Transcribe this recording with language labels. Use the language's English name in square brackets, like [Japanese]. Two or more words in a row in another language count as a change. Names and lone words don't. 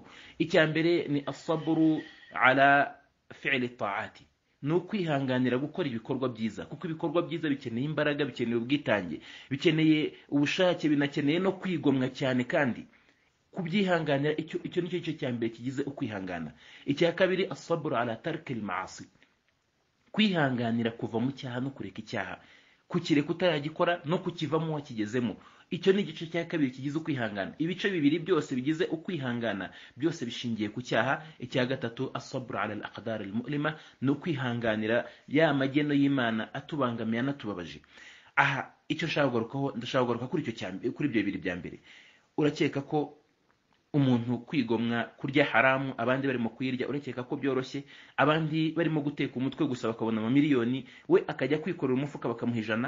[Kinyarwanda] Icya mbere ni [Arabic] الصبر على فعل الطاعات, [Kinyarwanda] ni ukwihanganira gukora ibikorwa byiza, kuko ibikorwa byiza bikeneye imbaraga, bikeneye ubwitange, bikeneye ubushake, binakeneye no kwigomwa cyane, kandi kubyihanganira icyo nicyo gice cya mbere kigize ukwihangana. [Arabic] Icya kabiri الصبر على ترك المعاصي, [Kinyarwanda] kwihanganira kuva mu cyaha no kureka icyaha, kukireka utayagikora no kukivamo wakigezemo. Icyo ni igice cya kabiri kigize ukwihangana. Ibice bibiri byose bigize ukwihangana byose bishingiye ku cyaha. Icya gatatu [Arabic] الصبر على الأقدار المؤلمة, [Kinyarwanda] no kwihanganira ya mageno y'Imana atubangamiye anatubabaje. Aha icyo ndashaka kugaruka kuri ibyo bibiri bya mbere. Urakeka ko umuntu kwigomwa kurya haramu, abandi barimo kuyirya, urakeka ko byoroshye? Abandi barimo guteka umutwe gusa bakabona amamiliyoni, we akajya kwikorera umufuka bakamuha 100.